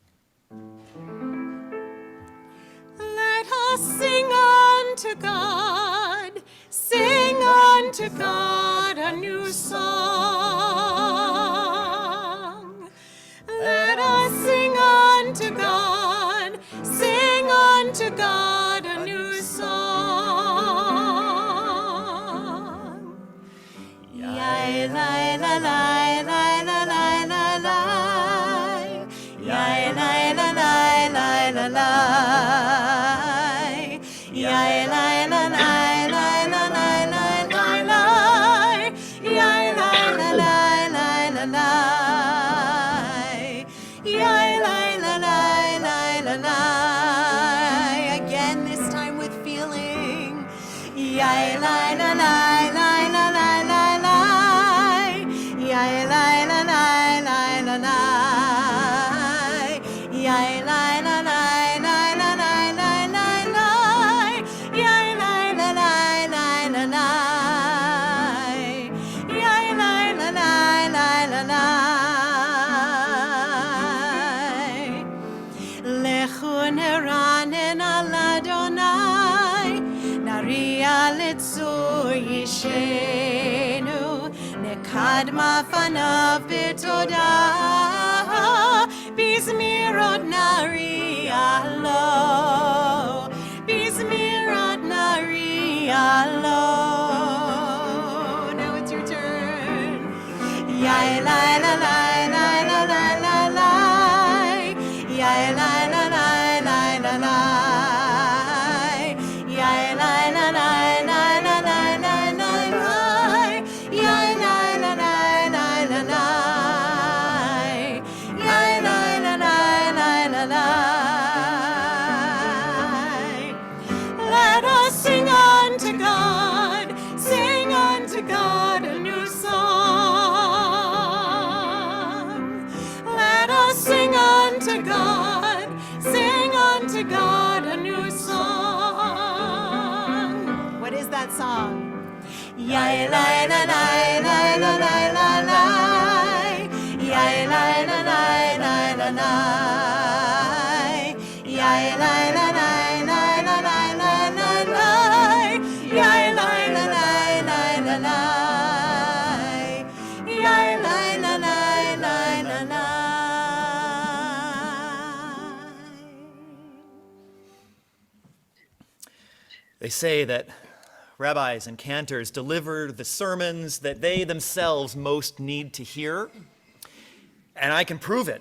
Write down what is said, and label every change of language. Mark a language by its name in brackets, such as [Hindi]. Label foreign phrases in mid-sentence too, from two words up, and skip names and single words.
[English] Let us sing unto God, sing unto God a new song. Let us sing unto God, sing unto God a new song. Yai, lai, la, lai, lai, la, lai, la, lai. Yai, lai, la, lai, lai, la, lai. Yai, lai, la, lai, lai, la, lai, lai, lai, lai. Yai, lai, la, lai, lai, la, lai. Yai, lai, la, lai, lai, la, lai. Again, this time with feeling. Yai, lai, la, lai, lai, la, lai, lai, lai. Yai, lai, la, lai, lai, la, lai. Yai, lai, la, lai, lai, la, lai, lai, lai, lai. Yai, lai, la, lai, lai, la, lai. Yai, lai, la, lai, lai, la, lai. [Hebrew] לכו נרננה אל אדוני, נריעה לצור ישענו נקדמה פניו בתודה בזמירות נריע לו בזמירות נריע לו. [English] Now it's your turn. Yai, lai, la, lai, lai, la, lai, la, lai. Yai, lai, la, lai, lai, la, lai. Yai, lai, la, lai, lai, la, lai, lai, lai, lai. Yai, lai, la, lai, lai, la, lai. Yai, lai, la, lai, lai, la, lai. Let us sing unto God, sing unto God a new song. Let us sing unto God, sing unto God a new song. What is that song? Yai, lai, la, lai, lai, la, lai, la, lai. Yai, lai, la, lai, lai, la, lai. Yai, lai, la, lai, lai, la, lai, lai, lai, lai. Yai, lai, la, lai, lai, la, lai. Yai, lai, la, lai, lai, la, lai. They say that rabbis and cantors deliver the sermons that they themselves most need to hear. And I can prove it.